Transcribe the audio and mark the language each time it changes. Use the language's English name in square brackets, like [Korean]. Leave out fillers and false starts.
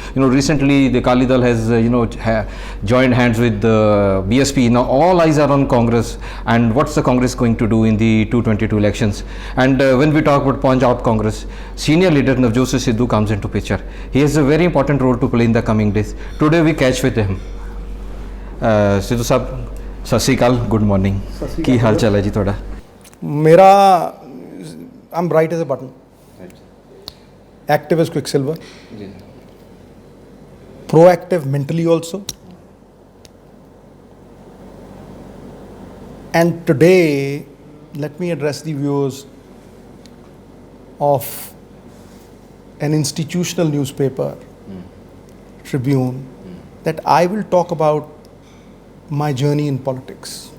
[English] Recently the Akali Dal has joined hands with the BSP. Now all eyes are on Congress and what's the Congress going to do in the 222 elections. And when we talk about Punjab Congress, senior leader Navjot Singh Sidhu comes into picture. He has a very important role to play in the coming days. Today we catch with him. [Punjabi] Sidhu Sahab, ਸਤਿ ਸ਼੍ਰੀ ਅਕਾਲ, good morning, ਕੀ ਹਾਲ ਚਾਲ ਹੈ ਜੀ ਤੁਹਾਡਾ? [English] ਮੇਰਾ I'm bright as a button, active as quicksilver, proactive mentally also, and today let me address the viewers of an institutional newspaper, Tribune, that I will talk about my journey in politics.